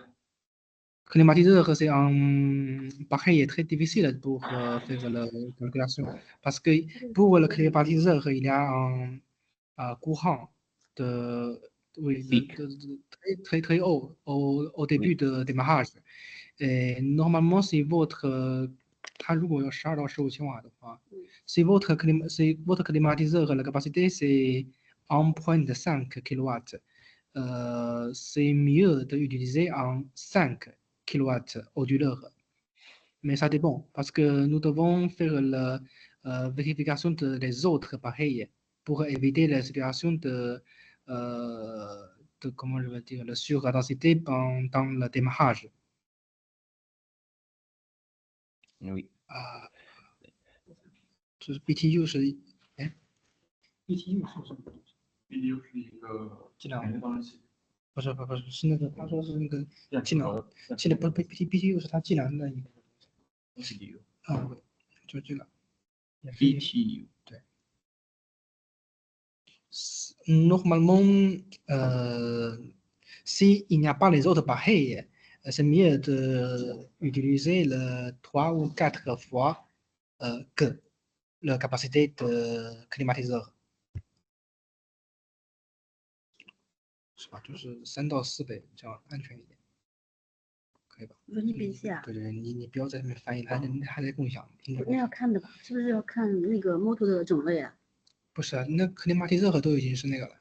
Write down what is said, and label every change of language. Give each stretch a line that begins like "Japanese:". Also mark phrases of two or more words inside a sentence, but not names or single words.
French: Climatiseur, c'est un appareil très difficile pour faire la calculation. Parce que pour le climatiseur, il y a un courant très, très haut au début de démarrage. Et normalement, si votre,
Chinese: 它如果有12到15千瓦的话，
French: si votre climatiseur, la capacité c'est 1.5 kW, c'est mieux d'utiliser un 5 kW onduleur. Mais ça dépend, parce que nous devons faire la vérification des autres appareils pour éviter la situation de comment je veux dire, la surintensité pendant le démarrage. Oui.
Chinese: BTU 是 BTU 是什么？BTU 是一个计量感应放射器。不是是那个，他说是那个计量不是 BTU 是它计量的一个 BTU 就这个 BTU
French: 对。Normalement, s'il n'y a pas les autres appareils, c'est mieux d'utiliser le 3 ou 4 fois que la capacité de climatiseur.
Chinese: 是吧？就是3到4倍，这样安全一点，可以吧？我说你比一下。对，你不要在那边翻译，还得共享。那要看的吧？是不是要看那个 motor 的种类啊？不是啊，那climatiseur都已经是那个了。